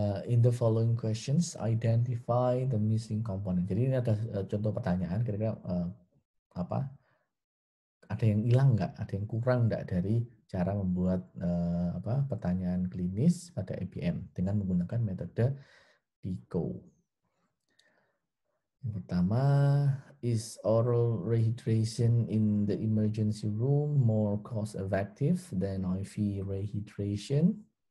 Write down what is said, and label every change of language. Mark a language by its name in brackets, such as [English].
[English] In the following questions, identify the missing component. [Indonesian] Jadi ini ada contoh pertanyaan, kira-kira ada yang hilang nggak, ada yang kurang nggak dari cara membuat pertanyaan klinis pada EBM dengan menggunakan metode PICO. Yang pertama, [English] is oral rehydration in the emergency room more cost effective than IV rehydration?